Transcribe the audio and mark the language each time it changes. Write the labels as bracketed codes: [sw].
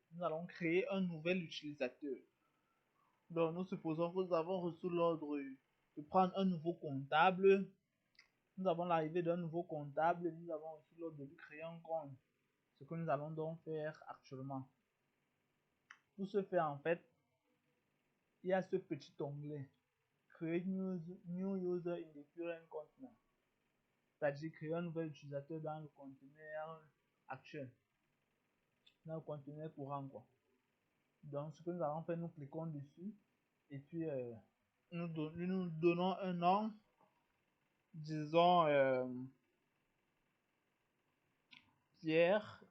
[fr] Nous allons créer un nouvel utilisateur. Donc, nous supposons que nous avons reçu l'ordre de prendre un nouveau comptable. Nous avons l'arrivée d'un nouveau comptable. Nous avons reçu l'ordre de lui créer un compte. Ce que nous allons donc faire actuellement. Pour ce faire, en fait, il y a ce petit onglet. [en] Create new user in the current container. [fr] C'est-à-dire créer un nouvel utilisateur dans le conteneur actuel. Dans le conteneur courant, quoi. Donc, ce que nous allons faire, nous cliquons dessus. Et puis, nous donnons un nom. Disons Pierre.